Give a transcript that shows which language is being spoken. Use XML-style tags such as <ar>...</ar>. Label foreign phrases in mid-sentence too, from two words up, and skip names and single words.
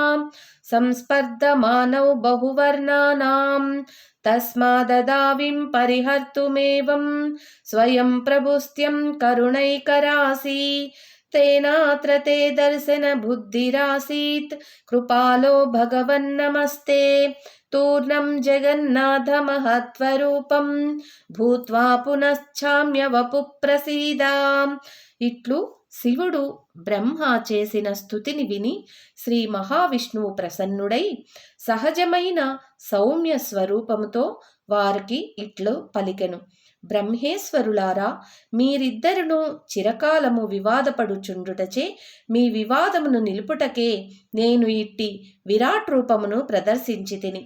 <sa>संस्पर्धमानौ बहुवर्णानां तस्माददाविं परिहर्तुमेवं स्वयं प्रभुस्त्यं करुणैकरासि तेनात्र ते दर्शनबुद्धिरासीत् कृपालो भगवन्नमस्ते तूर्णं जगन्नाथमहत्वरूपं భూత్వా పునశ్చామ్య వపు ప్రసీద.</sa> <te>ఇట్లు శివుడు బ్రహ్మ చేసిన స్తుతిని విని శ్రీ మహావిష్ణువు ప్రసన్నుడై సహజమైన సౌమ్య స్వరూపముతో వారికి ఇట్లు పలికెను. బ్రహ్మేశ్వరులారా, మీరిద్దరును చిరకాలము వివాదపడుచుండుటచే మీ వివాదమును నిలుపుటకే నేను ఇట్టి విరాట్ రూపమును ప్రదర్శించితిని.</te>